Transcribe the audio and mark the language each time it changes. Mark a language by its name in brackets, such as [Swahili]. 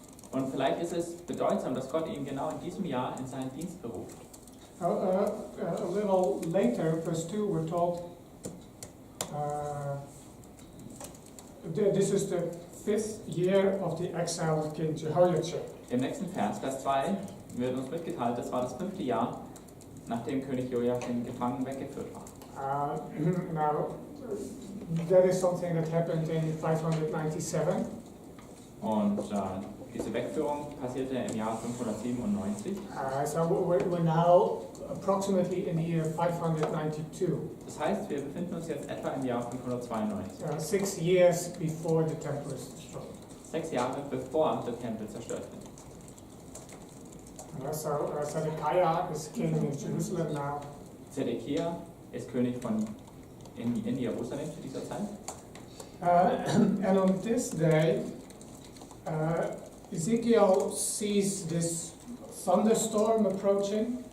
[German] Und vielleicht ist es bedeutsam, dass Gott ihn genau in diesem Jahr in seinen Dienst beruft. [English] A little later, verse 2, we're told, this is the 5th year of the exiled king Jehoiachin. [German] Im nächsten Vers, Vers 2, wird uns mitgeteilt, das war das 5. Jahr, nachdem König Joachim gefangen weggeführt war. [English] Now, that is something that happened in 597. [German] Und diese Wegführung passierte im Jahr 597. [English] So we're now approximately in the year 592. [German] Das heißt, wir befinden uns jetzt etwa im Jahr 592. [English] 6 years before the temple is destroyed. [German] 6 Jahre bevor der Tempel zerstört wird. [English] So Zedekiah is king in Jerusalem now. [German] Zedekia ist König in Jerusalem zu dieser Zeit. [English] And on this day, Ezekiel sees this thunderstorm approaching.